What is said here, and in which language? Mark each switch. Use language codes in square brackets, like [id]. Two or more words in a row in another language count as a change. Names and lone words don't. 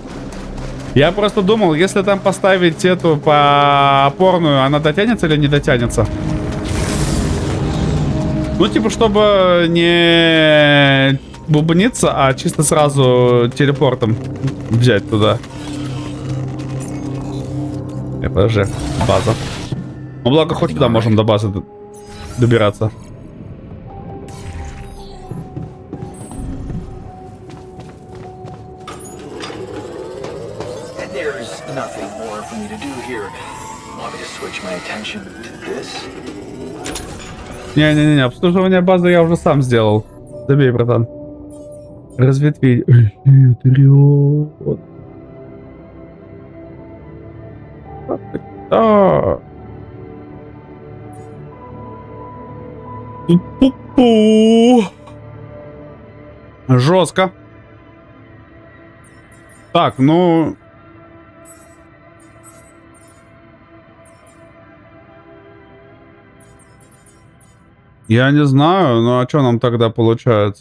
[ru] Я просто думал, если там поставить эту по опорную, она дотянется или не дотянется? Ну, типа, чтобы не бубниться, а чисто сразу телепортом взять туда. Подожди, база. Ну, благо, хоть туда можем до базы добираться. [en] There's nothing more for me to do here. Want me to switch my attention to this? [ru] Не-не-не, обслуживание базы я уже сам сделал. Забей, братан. Разветвить. Хитрёт. А. Пу-пу. Жестко. Так, ну... Я не знаю, ну а что нам тогда получается?